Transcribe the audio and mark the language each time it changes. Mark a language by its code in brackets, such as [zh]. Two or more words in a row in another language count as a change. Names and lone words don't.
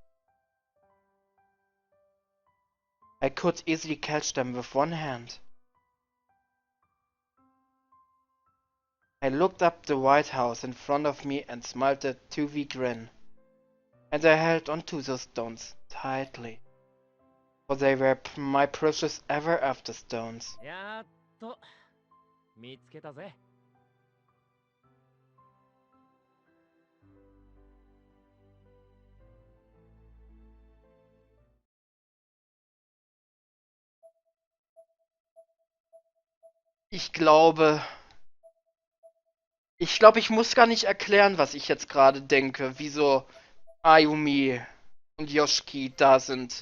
[en] I could easily catch them with one hand. I looked up the White House in front of me and smiled a two-week grin. And I held onto those stones tightly, for they were my precious ever-after stones. [ja] やっと見つけたぜ。 [de] Ich glaube, ich muss gar nicht erklären, was ich jetzt gerade denke, wieso Ayumi und Yoshiki da sind.